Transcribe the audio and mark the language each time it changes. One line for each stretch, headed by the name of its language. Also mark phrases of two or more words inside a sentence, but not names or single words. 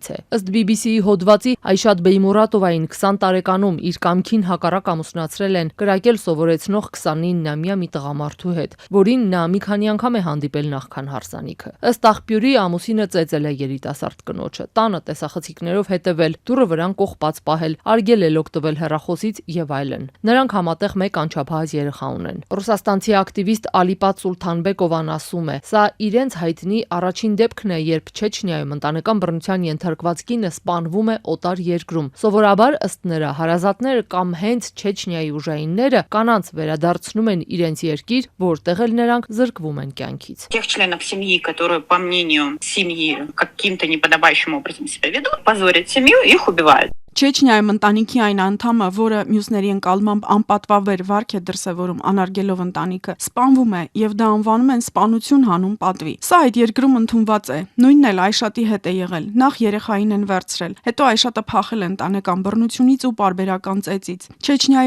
Armenian: է։ Ըստ BBC-ի հոդվածի Այշատ Բեյմուրատովային 20 տարեկանում իր կամքին հակառակ ամուսնացրել են կրակել սովորեցնող 29-ամյա մի տղամարդու հետ, որին նա մի քանի անգամ է հանդիպել նախքան հարսանիքը։ Ըստ աղբյուրի ամուսինը ծեծել է երիտասարդ կնոջը, տանը տեսախցիկներով հետևել, դուռը վրան կողպած պահել, արգել էլ օգտվել հեռախոսից եւ այլն։ Նրանք համատեղ մեկ անչափահաս երեխա ունեն։ Ռուսաստանցի ակտիվիստ Ալիպատ Սուլթանբեկովան ասում է. սա իրենց հայտնի առաջին դեպքն է, երբ Չեչնիայում ընտանեկան բռնության ենթարկված կինը սպանվում է օտար երկրում։ Սովորաբար ըստ նրա հարազատները կամ հենց Չեչնիայի ուժայինները կանանց վերադարձնում են իրենց երկիր, որտեղ էլ նրանք զրկվում են կյանքից։
Russian: Тех членов семьи, которые, по мнению семьи, каким-то неподобающим образом себя ведут, позорят семью, их убивают.
Armenian: Չեչնիայում ընտանիքի այն անդամը, որը մյուսների ընկալմամբ անպատվաբեր վարք է դրսևորում անարգելով ընտանիքը, սպանվում է եւ դա անվանում են սպանություն հանուն պատվի։ Սա այդ երկրում ընդունված է։ Նույնն էլ Այշատի հետ է եղել։ Նախ երեխային են վերցրել, հետո Այշատը փախել է ընտանեկան բռնությունից ու պարբերական ծեծից։ Չեչնիայի